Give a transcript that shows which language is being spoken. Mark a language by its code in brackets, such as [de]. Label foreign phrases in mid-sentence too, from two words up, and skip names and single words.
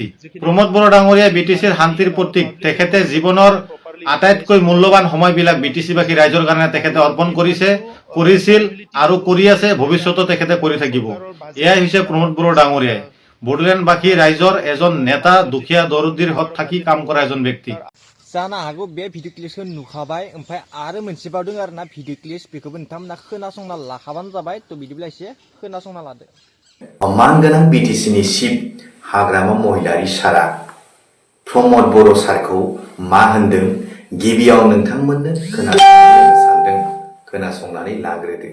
[as] প্ৰমোদ বড়ো ডাঙৰীয়াই বিটিচিৰ শান্তিৰ প্ৰতীক। তেখেতে জীৱনৰ আটাইতকৈ মূল্যৱান সময়বিলাক বিটিচিবাসী ৰাইজৰ কাৰণে তেখেতে অৰ্পণ কৰিছে, কৰিছিল আৰু কৰি আছে, ভৱিষ্যতো তেখেতে কৰি থাকিব। এয়াই হৈছে প্ৰমোদ বড়ো ডাঙৰীয়াই বড়োলেণ্ডবাসী ৰাইজৰ এজন নেতা, দুখীয়া দৰিদ্ৰৰ হত থাকি কাম কৰা এজন ব্যক্তি। [brx] जानो हागौ बे भिडिअ क्लिपखौ नुखाबाय, ओमफ्राय आरो मोनसे बाव दङ आरोना भिडिअ क्लिप, बेखौबो नोंथांमोना खोनासंना लाखाबानो जाबाय। तो बिदिब्ला एसे खोनासंना लादो। मान गोनां बिटिसिनि चिफ हाग्रामा महिलारी सारा प्रमोद बर' सारखौ मा होनदों गिबियाव नोंथांमोननो खोनासंनो सानदों, खोनासंनानै लाग्रोदो।